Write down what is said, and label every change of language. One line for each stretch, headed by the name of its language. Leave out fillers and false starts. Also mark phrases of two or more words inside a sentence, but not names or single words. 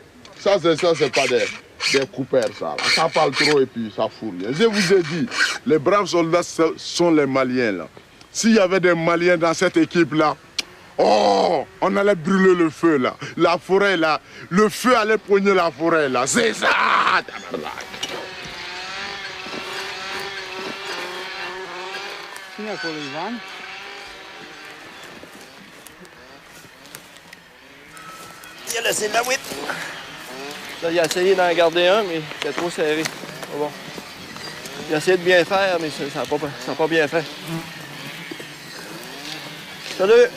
French: Ça, c'est pas des coupeurs, ça. Là. Ça parle trop et puis ça fout rien. Je vous ai dit, les braves soldats sont les Maliens, là. S'il y avait des Maliens dans cette équipe-là, oh, on allait brûler le feu, là. La forêt, là. Le feu allait poigner la forêt, là. C'est ça!
Romanian: Cine acolo, Ivan?
French: Il a laissé de la whip. Là, il a essayé d'en garder un, mais c'était trop serré. Bon. Il a essayé de bien faire, mais ça n'a pas bien fait. Salut!